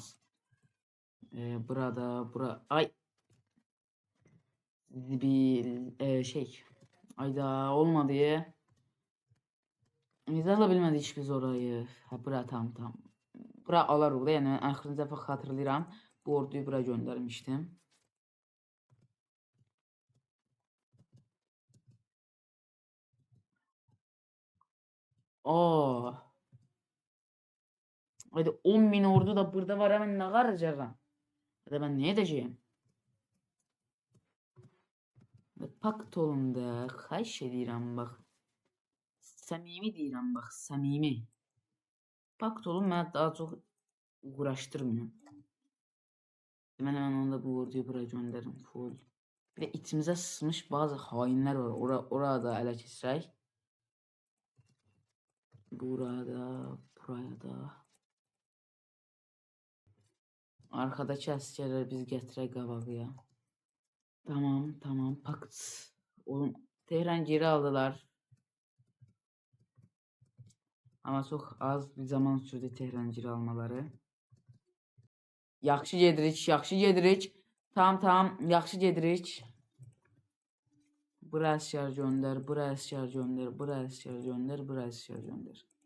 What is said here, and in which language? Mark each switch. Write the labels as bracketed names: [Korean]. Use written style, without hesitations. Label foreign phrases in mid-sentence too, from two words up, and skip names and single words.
[Azerbaijani] Burada. Ay. Bir Ayda olmadı. Necə ala bilmədik biz orayı? Bura tamam. Bura alarıq da, yəni axırıncı dəfə xatırlayıram. Bu orduyu bura göndərmişdim. Haydi 10.000 ordu da burada var, hemen nə qaracağım? [Turkish] Hadi ben ne edeceğim? [Azerbaijani] Pakt olun da, xahiş edirəm bax. Səmimi deyirəm bax, səmimi. Pakt olun mənə daha çox uğraşdırmıyor. Deməli mən onda bu orduyu bura göndərim full. [Turkish] Bir de içimize sızmış bazı hainler var. [Azerbaijani] Orada ele keçirək. Burada, buraya da. Arkadakı əsgərlər biz gətirək qabağıya. Tamam. Pakt. [Turkish] Oğlum, Tehran geri aldılar. Ama çok az bir zaman sürdü Tehran geri almaları. [Azerbaijani] Yaxşı gedirik. Tamam, yaxşı gedirik. Bura əsgər göndər, bura əsgər göndər, bura əsgər göndər, bura əsgər göndər.